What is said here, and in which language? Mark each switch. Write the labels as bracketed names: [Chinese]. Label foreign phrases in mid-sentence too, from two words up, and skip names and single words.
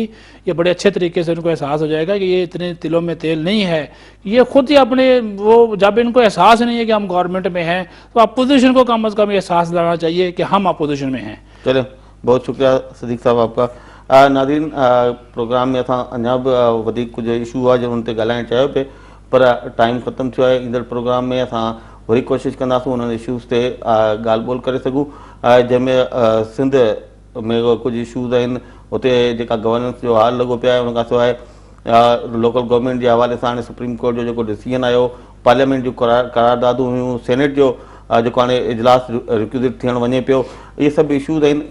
[Urdu] یہ بڑے اچھے طریقے سے ان کو احساس ہو جائے گا کہ یہ اتنے تلوں میں تیل نہیں ہے. یہ خود ہی اپنے وہ جب ان کو احساس نہیں ہے کہ ہم گورنمنٹ میں ہیں، تو اپوزیشن کو کم از کم یہ احساس لانا چاہیے کہ ہم اپوزیشن میں ہیں. چلیں، بہت شکریہ صدیق صاحب آپ کا. [Sindhi] ناظرین، پروگرام میں اب ودیک کچھ ایشو ہوا جو ان تے ॻाल्हाइण चाहियो पे, पर टाइम ख़तम थियो आहे. ईंदड़ प्रोग्राम में असां वरी कोशिशि कंदासीं उन्हनि इशूज़ ते ॻाल्हि ॿोल करे सघूं, जंहिंमें सिंध में कुझु इशूज़ आहिनि. उते जेका गवर्नेंस जो हाल लॻो पियो आहे, उन खां सवाइ लोकल गवर्नमेंट जे हवाले सां हाणे सुप्रीम कोर्ट जो जेको डिसीजन आयो, पार्लियामेंट जूं करारदादूं हुयूं, सेनेट जो जेको हाणे इजलास रिक्यूज़िट थियण वञे पियो, इहे सभु इशूज़ आहिनि।